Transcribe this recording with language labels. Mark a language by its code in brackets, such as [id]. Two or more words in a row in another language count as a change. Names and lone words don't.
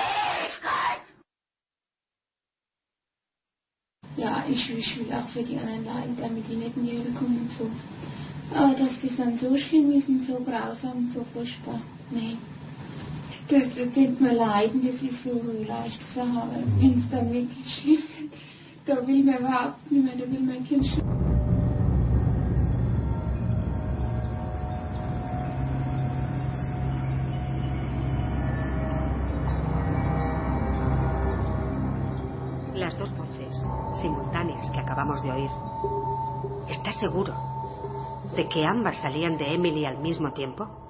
[de] ja, ich will auch für die anderen leiden, damit die nicht in die Hölle kommen und so. Aber dass das dann so schlimm ist und so grausam und so furchtbar, nee. Das tut mir leiden, das ist so leicht zu sagen, aber wenn es dann wirklich schlimm wird, da will man überhaupt nicht mehr, da will mein Kind schon. [es] Las 2 voces simultáneas que acabamos de oír, ¿estás seguro de que ambas salían de Emily al mismo tiempo?